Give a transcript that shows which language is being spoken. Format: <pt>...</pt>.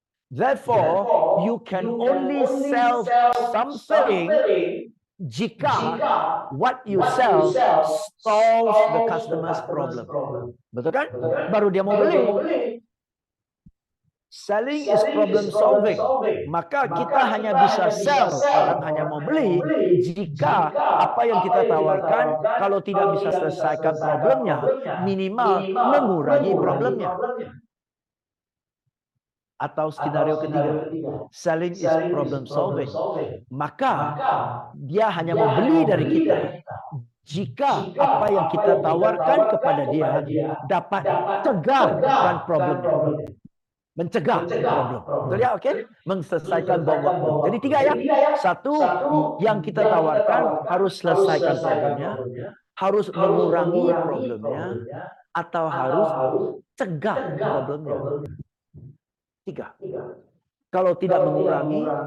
<en>Therefore, you can only sell something</en> <id>jika</id> <en>what you sell solves the customer's problem.</en> <id>Betul kan? Baru dia mau beli.</id> <en>Selling is problem solving.</en> <id>Maka kita hanya bisa sell, orang hanya mau beli jika apa yang kita tawarkan kalau tidak bisa selesaikan problemnya, minimal mengurangi problemnya. Atau skenario ketiga,</id> <en>selling is problem solving.</en> <id>Maka dia hanya mau beli dari kita jika apa yang kita tawarkan kepada dia dapat cegahkan problemnya. Mencegah problem. Betul ya? Oke? Menyelesaikan bom waktu. Jadi 3 ya. 1, yang kita tawarkan harus selesaikan problemnya, harus mengurangi problemnya, atau harus cegah problemnya. 3. Kalau tidak mengurangi,</id>